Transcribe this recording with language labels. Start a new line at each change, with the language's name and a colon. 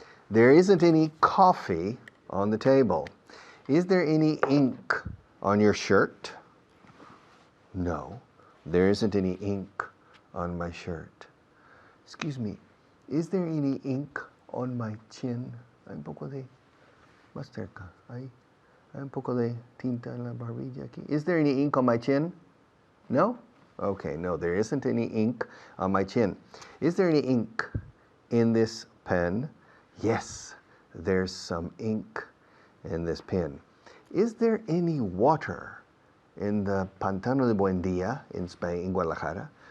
English: There isn't any coffee on the table. Is there any ink on your shirt? No. There isn't any ink on my shirt. Excuse me, is there any ink on my chin?
Spanish: Hay un poco de, más cerca, hay un poco de tinta en la barbilla aquí.
English: Is there any ink on my chin? No? Okay, no, there isn't any ink on my chin. Is there any ink in this pen? Yes, there's some ink in this pen. Is there any water in the Pantano de Buendia in Spain, in Guadalajara?